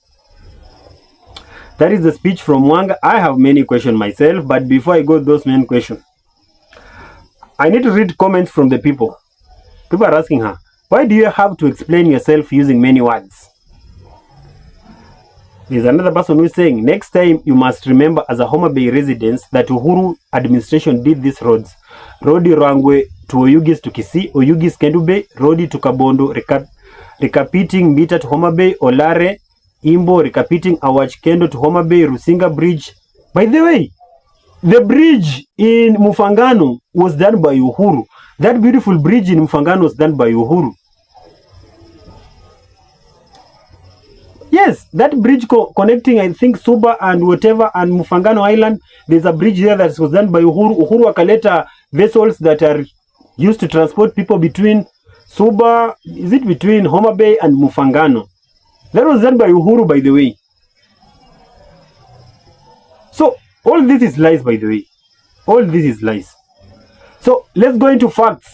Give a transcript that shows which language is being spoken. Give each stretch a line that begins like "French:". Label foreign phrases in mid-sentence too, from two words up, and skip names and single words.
English: That is the speech from Wanga. I have many questions myself, but before I go to those main questions, I need to read comments from the people. People are asking her, why do you have to explain yourself using many words? There's another person who is saying, next time you must remember as a Homa Bay resident that Uhuru administration did these roads. Rodi Rangwe to Oyugis to Kisii, Oyugis Kendu Bay, Rodi to Kabondo, recapiting Mbita to Homa Bay, Olare, Imbo, recapiting Awach Kendo to Homa Bay, Rusinga Bridge. By the way, the bridge in Mfangano was done by Uhuru. That beautiful bridge in Mfangano was done by Uhuru. Yes, that bridge connecting, I think, Suba and whatever and Mfangano Island, there's a bridge there that was done by Uhuru. Uhuru akaleta vessels that are used to transport people between Suba, is it between Homa Bay and Mfangano? That was done by Uhuru, by the way. So, all this is lies, by the way. All this is lies. So let's go into facts.